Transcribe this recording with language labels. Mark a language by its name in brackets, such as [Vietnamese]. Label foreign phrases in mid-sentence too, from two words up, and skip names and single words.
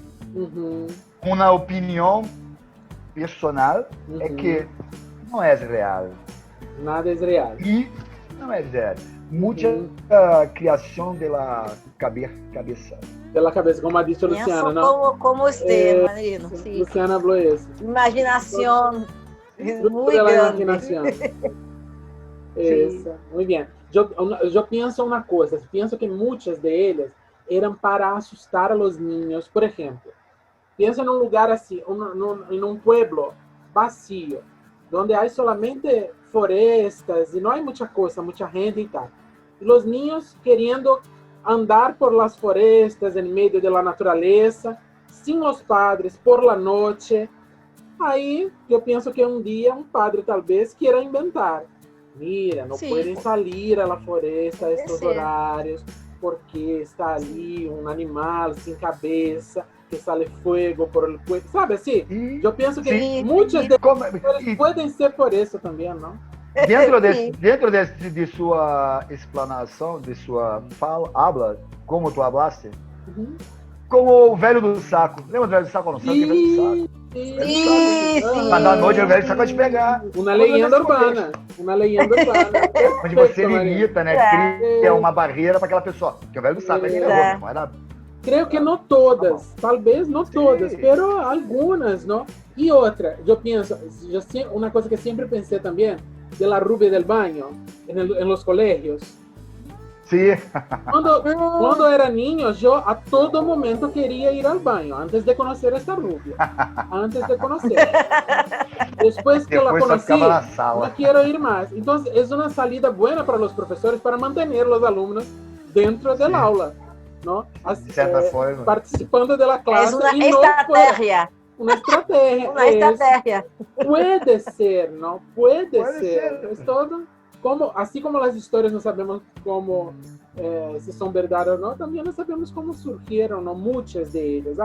[Portuguese] Uma opinião personal é que não é real. Nada é real. E não é real. Muita criação da cabeça. Pela cabeça, como disse a Luciana, não? Como você, Marino. Sí. [Spanish] Luciana habló eso. Imaginación muy de la grande. imaginación. Eso, muy bien. Yo pienso una cosa, pienso que muchas de ellas eran para asustar a los niños. Por ejemplo, piensa en un lugar así, en un pueblo vacío, donde hay solamente florestas y no hay mucha cosa, mucha gente y tal. Y los niños queriendo andar por las florestas en medio de la naturaleza, sin los padres, por la noche. [Portuguese] Aí eu penso que um dia um padre talvez queira inventar. Mira, não podem sair à floresta a estes horários, porque está ali um animal sem cabeça, que sale fogo [Spanish] por el cuello. [Portuguese] Sabe assim? Eu penso que muitas delas podem ser por isso também, não? Dentro de sua explanação, de sua habla, [Spanish] como tu hablaste, [Portuguese] como o velho do saco. Lembra do velho do saco? Não sabe o que é o velho do saco? Mas à noite o velho do saco vai te pegar. Uma leyenda urbana. Uma leyenda urbana. Onde você limita, né? Cria uma barreira para aquela pessoa. Porque o velho do saco é terror, não é nada. Creio que não todas, talvez não todas, pero algumas, não? E outra, eu penso, uma coisa que sempre pensei também, [Spanish] de la rubia del baño, en los colegios. Sí. Cuando era niño, yo a todo momento quería ir al baño, antes de conocer a esta rubia. Antes de conocer. Después que la conocí, no quiero ir más. Entonces, es una salida buena para los profesores para mantener los alumnos dentro del aula, ¿no? [Portuguese] De certa forma. [Spanish] Participando de la clase. Es una estrategia. Una estrategia. Una estrategia. Puede ser, ¿no? Puede ser. Es todo. Así como las historias no sabemos cómo, si son verdad o no, también no sabemos cómo surgieron, ¿no? Muchas de ellas.